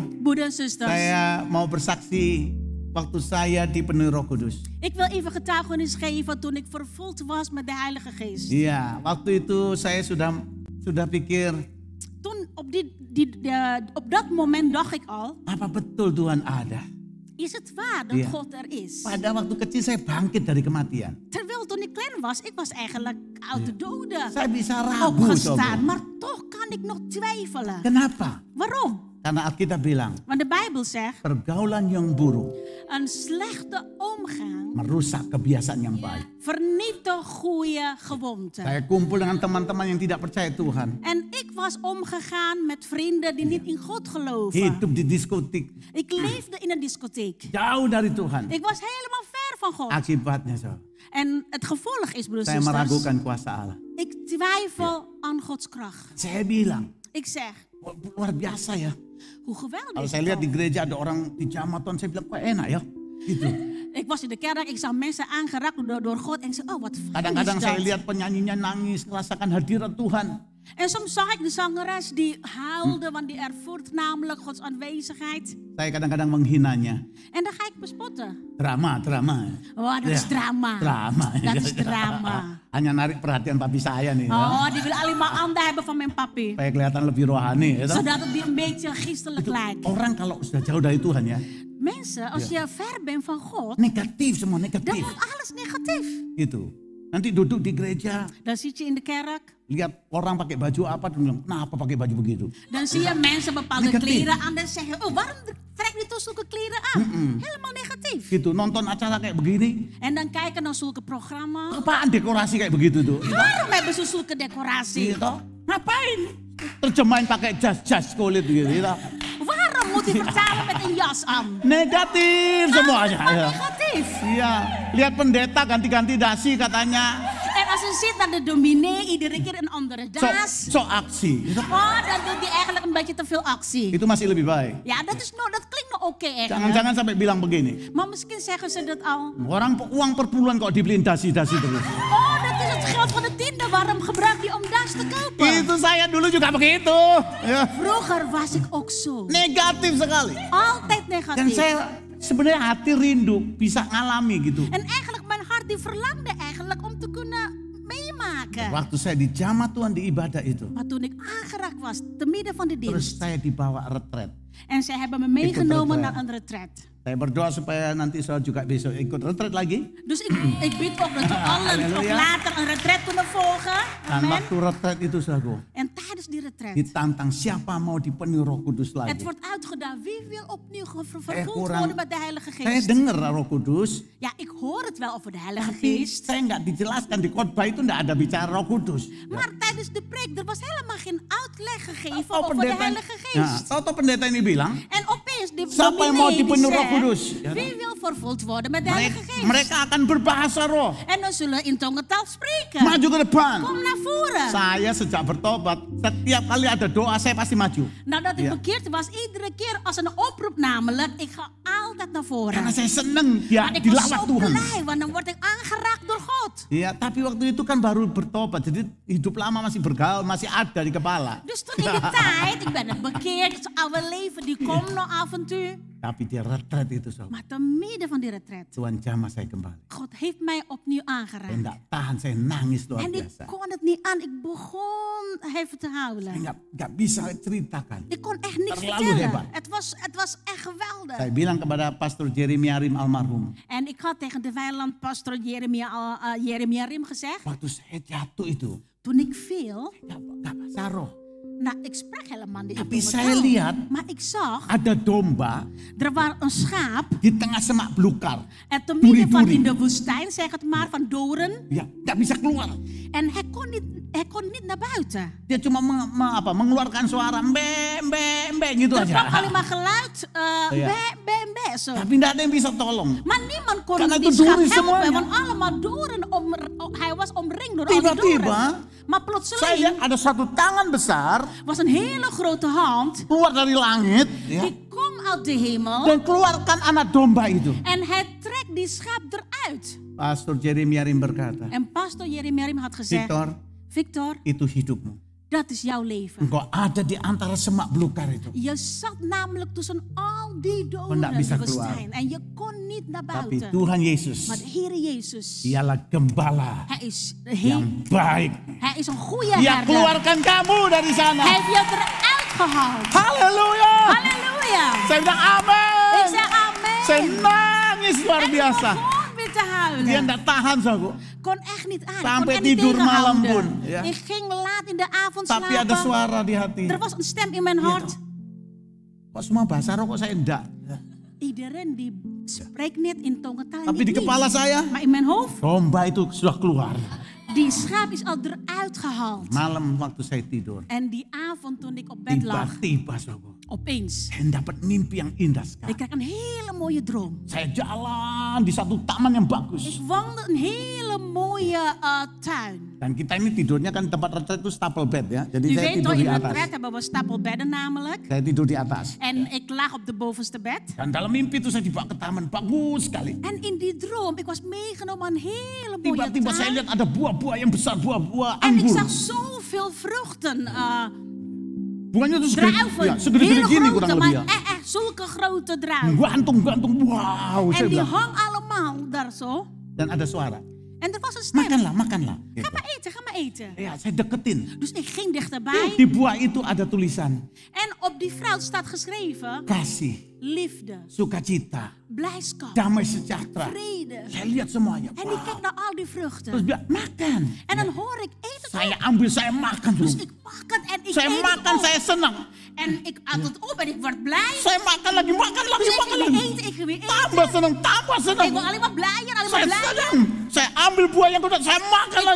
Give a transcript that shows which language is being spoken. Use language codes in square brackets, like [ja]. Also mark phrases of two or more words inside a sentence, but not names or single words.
[nl] Broeders en zusters, [id] saya mau bersaksi waktu saya dipenuhi Roh Kudus. [nl] ik wil even getuigenis geven toen ik vervuld was met de Heilige Geest. [id] Iya, waktu itu saya sudah pikir, [nl] Toen op dat moment dacht ik al, [id] apa betul Tuhan ada? [nl] is het waar dat Ja. God er is? [id] Pada waktu kecil saya bangkit dari kematian. [nl] Terwijl toen ik klein was, ik was eigenlijk uit de doden [id] Saya bisa ragu, [nl] opgestaan. [id] sobat. [nl] Maar toch kan ik nog twijfelen. [id] Kenapa? [nl] Waarom? [id] Karena Alkitab bilang, [nl] Want de Bijbel zegt, [id] pergaulan yang buruk [nl] een slechte omgang [id] merusak kebiasaan yang baik. [nl] vernietigt goede gewoonten. [id] Saya kumpul dengan teman-teman yang tidak percaya Tuhan. [nl] En ik was omgegaan met vrienden die niet in God geloven. [id] Hidup di diskotik, [nl] Ik leefde in een discotheek. [id] jauh dari Tuhan. [nl] Ik was helemaal ver van God. [id] Akibatnya, so, [nl] En het gevolg is, broeders [id] saya [nl] en zusters, [id] meragukan kuasa Allah. [nl] ik twijfel aan Gods kracht. [id] Saya bilang, [nl] Ik zeg, [id] luar biasa ya. [nl] hoe geweldig [id] Kalau [nl] is [id] saya [nl] het [id] lihat di [nl] toch? [id] gereja ada orang di jamaton, saya bilang kok enak ya. Gitu. [nl] Ik was in de kerk, ik zag mensen aangeraakt door God en ik zei, oh wat fijn [id] Kadang-kadang [nl] is [id] saya [nl] dat. [id] lihat penyanyinya nangis, merasakan hadirat Tuhan. [nl] En soms zag ik de zangeres die huilde, want die ervoert namelijk Gods aanwezigheid. [id] Saya kadang-kadang menghinanya. [nl] En dan ga ik bespotten. [id] Drama. [nl] Oh, dat is Ja, drama. [id] Drama. [nl] Dat is drama. [id] Hanya narik perhatian papi saya nih. Ya. [nl] Oh, die wil alleen maar aandacht hebben van mijn papi. [id] Supaya kelihatan lebih rohani. Ya, toh? [nl] Zodat het weer een beetje geestelijk lijkt. [id] Orang kalau sudah jauh dari Tuhan ya, [nl] Mensen, als je ver bent van God, [id] negatif semua, [nl] dan [id] negatif. [nl] wordt alles negatief. [id] Gitu. Nanti duduk di gereja, [nl] Dan zit je in de kerk, [id] lihat orang pakai baju apa, dan bilang, kenapa pakai baju begitu? [nl] dan zie je mensen bepaalde [id] Negatief. [nl] kleren aan. Dan zeg je, oh, waarom trek je toch zulke kleren aan? Helemaal negatief. [id] Gitu, nonton acara kayak begini, [nl] En dan kijken naar zulke programma's. [id] apaan dekorasi kayak begitu tuh? [nl] Waarom hebben ze zulke decoratie? [id] Gitu. Ngapain? Terjemahin pakai jas kulit gitu. [nl] Waarom moet hij vertalen met een jas aan? [id] Negatif semuanya. [nl] Helemaal [id] Ya. [nl] negatief. [id] Iya, lihat pendeta ganti-ganti dasi katanya. [nl] En als je ziet naar de dominee, iedere keer een andere das. [id] So aksi. [nl] Oh, dan doet hij eigenlijk een beetje te veel actie. [id] Itu masih lebih baik. [nl] Ja, dat klinkt nog oké eigenlijk. [id] Jangan-jangan sampai bilang begini. [nl] Maar misschien zeggen ze dat al. [id] Orang uang per bulan kok dibeliin dasi-dasi terus. [nl] Oh, dat is het geld van de tiende. Waarom gebruik je om das te kopen? [id] Itu saya dulu juga begitu. Ya. [nl] Vroeger was ik ook zo. [id] Negatif sekali. [nl] Altijd [id] Dan [nl] negatief. [id] saya sebenarnya hati rindu bisa ngalami gitu. [nl] En eigenlijk mijn hart die verlangde eigenlijk om te kunnen meemaken. [id] Waktu saya di jamaah Tuhan di ibadah itu, [nl] Maar toen ik aangeraakt was, te midden van de [id] terus [nl] dienst. [id] saya dibawa retret. [nl] En zij hebben me meegenomen [id] retret. [nl] naar een retret. [id] Saya berdoa supaya nanti saudara juga besok ikut retret lagi. [nl] Dus ik bid ook dat we allen ook [id] Halleluja. [nl] later een retret kunnen volgen. [id] Dan Amen. waktu retret itu saudara, [nl] En tijdens die retret. [id] ditantang siapa mau dipenuhi Roh Kudus [nl] Het [id] lagi. [nl] wordt uitgedaan. Wie wil opnieuw vervuld [id] kurang- [nl] worden met de Heilige [id] Saya [nl] Geest? [id] dengar Roh Kudus, [nl] Ja, ik hoor het wel over de Heilige [id] tapi [nl] Geest. [id] saya nggak dijelaskan di khotbah itu nggak ada bicara Roh Kudus. [nl] Maar tijdens de preek, er was helemaal geen uitleg gegeven [id] Tahu [nl] over de Heilige Geest. [id] tahu pendeta ini bilang, [nl] En opeens die [id] siapa yang mau [nl] dominee die [id] dipenuhi Roh [nl] zegt, [id] Kudus? Ja, [nl] wie wil vervuld worden met de Heilige Geest? [id] mereka akan berbahasa roh. [nl] En dan zullen we in tongentaal spreken. [id] Maju ke depan. [nl] Kom naar voren. [id] Saya sejak bertobat, setiap kali ada doa saya pasti maju. [nl] Nadat ik Ja. bekeerd was, iedere keer als een oproep namelijk, ik ga altijd naar voren. [id] Karena saya seneng dia [nl] En ik was [id] dilawat [nl] zo [id] Tuhan. [nl] blij, want dan word ik aangeraakt door God. [id] Ya, tapi waktu itu kan baru bertobat, jadi hidup lama masih bergaul, masih ada di kepala. [nl] Dus toen in die tijd, ik ben het bekeerd, het oude leven, die komt nog af en toe. [id] Tapi dia retret itu sob. [nl] Maar te midden van die retret, [id] Tuhan jamah saya kembali. [nl] God heeft mij opnieuw [id] Saya [nl] aangeraakt. [id] enggak tahan, saya nangis luar [nl] En ik [id] biasa. [nl] kon het niet aan, ik begon even te [id] Saya [nl] huilen. [id] enggak bisa ceritakan. [nl] Ik kon echt niks [id] Terlalu [nl] vertellen. [id] hebat. [nl] Het was echt geweldig. [id] Saya bilang kepada Pastor Jeremia Rim almarhum, [nl] En ik had tegen de weiland pastor Jeremia Rim gezegd, [id] waktu saya jatuh itu, [nl] toen ik viel, [id] enggak bahasa roh. [nl] Nou, ik sprak helemaal niet [id] Tapi [nl] over [id] saya [nl] taal. [id] lihat [nl] Maar ik zag, [id] ada domba [nl] er was een schaap. [id] di tengah semak belukar. [nl] En te midden van [id] Duri-duri. [nl] in de woestijn, zeg het maar, van doren. [id] Ya, nggak bisa keluar. [nl] En hij kon niet naar buiten. [id] Dia cuma mengeluarkan suara mbe gitu [nl] Er [id] aja. [nl] kwam alleen maar geluid, Ja. be, zo. [id] Tapi nggak ada yang bisa tolong. [nl] Maar niemand kon [id] Karena [nl] die [id] itu [nl] schaap [id] duri [nl] helpen, [id] semuanya. [nl] want allemaal doren. Hij was omringd door al die [id] Tiba-tiba, [nl] doren. Maar [id] Saya [nl] plotseling [id] lihat ada satu tangan besar [nl] was een hele grote hand. [id] keluar dari langit, ya, [nl] Die komt uit de hemel. [id] dan keluarkan anak domba itu. [nl] En hij trekt die schaap eruit. [id] Pastor Jeremiarim berkata, [nl] En pastor Jeremiarim had gezegd, Victor, [id] itu hidupmu. [nl] dat is jouw leven. [id] Engkau ada di antara semak belukar itu. [nl] Je zat namelijk tussen al die doden [id] Nggak bisa [nl] in de [id] keluar. [nl] woestijn. En je kon niet naar [id] Tapi [nl] buiten. [id] Tuhan Yesus, [nl] Maar de Heere Jezus, [id] dialah gembala [nl] hij is, [id] yang baik. [nl] hij is een goede [id] Dia [nl] herder. [id] keluarkan kamu dari sana. [nl] Hij heeft je eruit gehaald. [id] Haleluya. [nl] Halleluja. [id] Saya bilang amin. [nl] Ik zeg amen. [id] Saya nangis luar [nl] En ik [id] biasa. [nl] begon weer te [id] Dia [nl] huilen. [id] enggak tahan, saudaraku. [nl] Kon echt niet aan. [id] Sampai [nl] Kon echt niet [id] tidur malam [nl] tegenhouden. [id] pun, ya. [nl] Ik ging laat in de avond [id] Tapi ada [nl] slapen. [id] suara di hati. [nl] Er was een stem in mijn hart. [id] Kok semua bahasa roh kok saya enggak? [nl] Iedereen die spreekt net in tongentaal. [id] Tapi di kepala saya, [nl] Maar in mijn hoofd, [id] domba itu sudah keluar. [nl] die schaap is al eruit gehaald. [id] Malam waktu saya tidur, [nl] En die avond toen ik op bed lag, [id] tiba-tiba saudaraku, [nl] opeens, [id] saya dapat mimpi yang indah sekali. [nl] ik kreeg een hele mooie droom. [id] Saya jalan di satu taman yang bagus. [nl] Ik wandelde een hele mooie tuin. [id] Dan kita ini tidurnya kan tempat retret itu stapel bed ya. Jadi [nl] U [id] saya [nl] weet [id] tidur [nl] toch, [id] di [nl] in een [id] atas. [nl] retret hebben we stapelbedden namelijk. [id] Saya tidur di atas. [nl] En ik lag op de bovenste bed. [id] Dan dalam mimpi itu saya dibawa ke taman bagus sekali. [nl] En in die droom, ik was meegenomen aan een hele mooie [id] Tiba-tiba saya [nl] tuin. [id] lihat ada buah-buah yang besar, buah-buah [nl] En ik [id] anggur. [nl] zag zoveel vruchten. [id] Buahnya tuh segede, [nl] Druiven. [id] ya, segede-gede [nl] Hele [id] gini [nl] grote, [id] kurang lebih ya. [nl] maar zulke grote druiven. [id] Gantung-gantung, wow. Saya [nl] En die [id] bilang. [nl] hang allemaal daar zo. [id] Dan ada suara. [nl] En er was een stem. [id] Makanlah, makanlah. [nl] Ga [id] Gitu. [nl] maar eten, ga maar eten. [id] Ya, saya deketin. [nl] Dus ik ging dichterbij. [id] Di buah itu ada tulisan. [nl] En op die fruit staat geschreven, [id] Kasih, [nl] liefde, [id] sukacita, [nl] blijdschap, [id] damai sejahtera. [nl] vrede. [id] Saya lihat semuanya. [nl] En ik kijk naar al die vruchten. [id] Terus bilang, makan. [nl] En dan hoor ik, eet het [id] Saya [nl] op. [id] ambil, saya makan [nl] Dus [id] dulu. [nl] ik pak het en ik [id] Saya [nl] eet [id] makan, [nl] het op. [id] saya senang. [nl] En ik at het op en ik word blij. [id] Saya makan lagi, makan lagi, [nl] Dus ik [id] makan [nl] ging [id] lagi. [nl] weer eten, ik ging weer [id] Tambah [nl] eten. [id] senang, tambah senang. [nl] Ik word alleen maar blijer, alleen [id] Saya [nl] maar blijer. [id] senang. Saya ambil buah yang kedua, saya makan [nl] Ik [id] lagi.